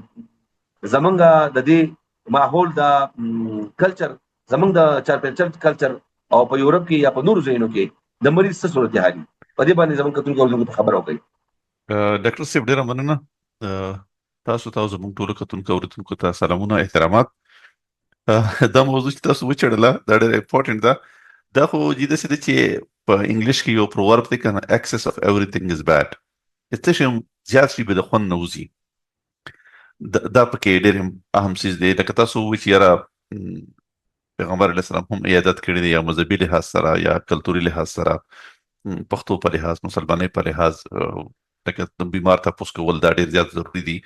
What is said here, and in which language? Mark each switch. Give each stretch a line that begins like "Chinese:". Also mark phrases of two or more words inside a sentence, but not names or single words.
Pashto: زمونږ د دې ماحول د کلچر، زمونږ د چارپیچر کلچر او په یورپ کې یا په نورو ځایونو کې د مریض څه صورتحال دي په دې باندې زمونږ کتونکو اوریدونکو ته خبر وکړئ. ډاکټر صاحب ډېره مننه. تاسو زموږ ټولو کتونکو اوریدونکو ته سلامونه، احترامات. دا موضوع چې تاسو وچړله دا ډېره امپورټنټ ده. دا خو داسې ده چې په انګلیش کې یو پروورب دی کنه،
English: excess of everything is bad.
Pashto: څه شی زیات شي به د خوند نه وځي. دا پکې ډېر اهم څیز دی. لکه تاسو ووایئ چې یاره پیغمبر علیه السلام هم عیادت کړی دی، یا مذهبي لحاظ سره یا کلتوري لحاظ سره، پښتو په لحاظ، مسلمانۍ په لحاظ، لکه بیمار تپوس کول دا ډېر زیات ضروري دي.